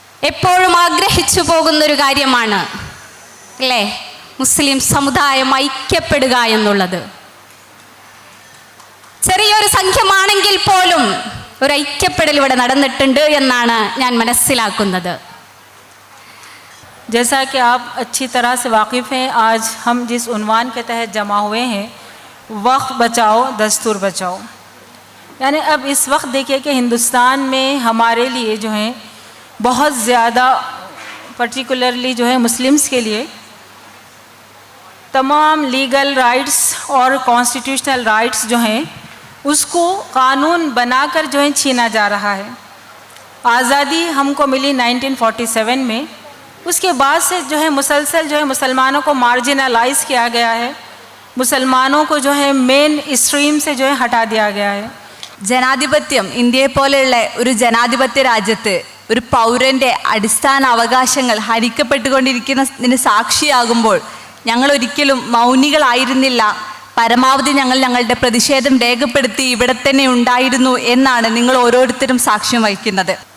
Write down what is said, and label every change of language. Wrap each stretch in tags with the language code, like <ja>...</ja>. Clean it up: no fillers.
<ml>എപ്പോഴും ആഗ്രഹിച്ചു പോകുന്നൊരു കാര്യമാണ് അല്ലേ മുസ്ലിം സമുദായം ഐക്യപ്പെടുക എന്നുള്ളത്. ചെറിയൊരു സംഖ്യമാണെങ്കിൽ പോലും ഒരു ഐക്യപ്പെടൽ ഇവിടെ നടന്നിട്ടുണ്ട് എന്നാണ് ഞാൻ മനസ്സിലാക്കുന്നത്.</ml> <hi>जैसा कि आप अच्छी तरह से वाकिफ़ हैं, आज हम जिस उन्वान के तहत जमा हुए हैं वक्त बचाओ दस्तूर बचाओ, यानी अब इस वक्त देखिए कि हिंदुस्तान में हमारे लिए जो है बहुत ज़्यादा पर्टिकुलरली जो है मुस्लिम्स के लिए तमाम लीगल राइट्स और कॉन्स्टिट्यूशनल राइट्स जो हैं उसको कानून बनाकर जो है छीना जा रहा है. आज़ादी हमको मिली 1947 में, उसके बाद से जो है मुसलसल जो है मुसलमानों को मार्जिनलाइज किया गया है, मुसलमानों को जो है मेन स्ट्रीम से जो है हटा दिया गया है.</hi> <ml>ജനാധിപത്യം ഇന്ത്യയെ പോലെയുള്ള ഒരു ജനാധിപത്യ രാജ്യത്ത് ഒരു പൗരൻ്റെ അടിസ്ഥാന അവകാശങ്ങൾ ഹരിക്കപ്പെട്ടുകൊണ്ടിരിക്കുന്നതിന് സാക്ഷിയാകുമ്പോൾ ഞങ്ങൾ ഒരിക്കലും മൗനികളായിരുന്നില്ല. പരമാവധി ഞങ്ങൾ ഞങ്ങളുടെ പ്രതിഷേധം രേഖപ്പെടുത്തി ഇവിടെ തന്നെ ഉണ്ടായിരുന്നു എന്നാണ് നിങ്ങൾ ഓരോരുത്തരും സാക്ഷ്യം വഹിക്കുന്നത്.</ml>